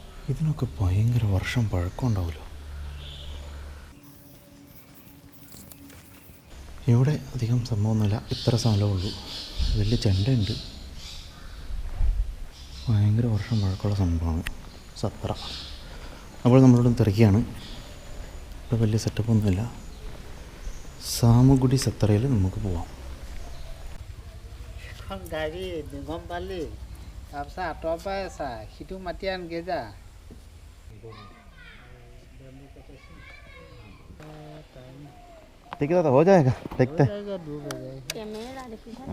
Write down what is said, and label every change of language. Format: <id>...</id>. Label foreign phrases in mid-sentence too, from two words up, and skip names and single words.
<ml>ഇതിനൊക്കെ ഭയങ്കര വർഷം പഴക്കം ഉണ്ടാവുമല്ലോ. ഇവിടെ അധികം സംഭവമൊന്നുമില്ല, ഇത്ര സ്ഥലമുള്ളൂ. വലിയ ചെണ്ടയുണ്ട്, ഭയങ്കര വർഷം പഴക്കമുള്ള സംഭവമാണ് സത്ര. അപ്പോൾ നമ്മളോട് തിരക്കിയാണ്. ഇവിടെ വലിയ സെറ്റപ്പൊന്നുമില്ല. സാമുഗുഡി സത്രയിൽ നമുക്ക് പോവാം.</ml> <as>গাড়ী গম পালি তাৰপিছত আঁতৰৰ পৰাই চা সিটো মাতি আনগে যা</as> <hi>ठीक है दादा, हो जाएगा, देखते हैं. कैमरा देखी है</hi>